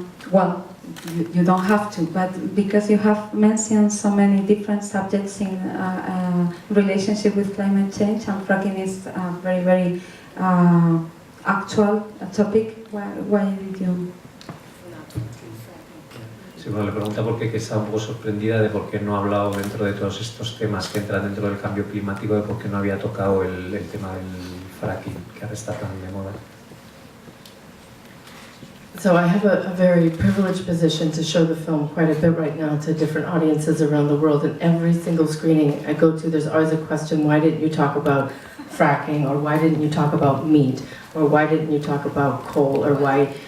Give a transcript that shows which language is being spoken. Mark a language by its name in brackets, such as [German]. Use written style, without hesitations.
[English] Well, you don't have to, but because you have mentioned so many different subjects in relationship with climate change, and fracking is a very, very actual topic. Why did you? [Spanish] Sí, bueno, le pregunta por qué, que está un poco sorprendida de por qué no ha hablado dentro de todos estos temas que entran dentro del cambio climático, de por qué no había tocado el tema del fracking, que ahora está tan de moda. [English] So I have a very privileged position to show the film quite a bit right now to different audiences around the world, and every single screening I go to, there's always a question: why didn't you talk about fracking, or why didn't you talk about meat, or why didn't you talk about coal, or why?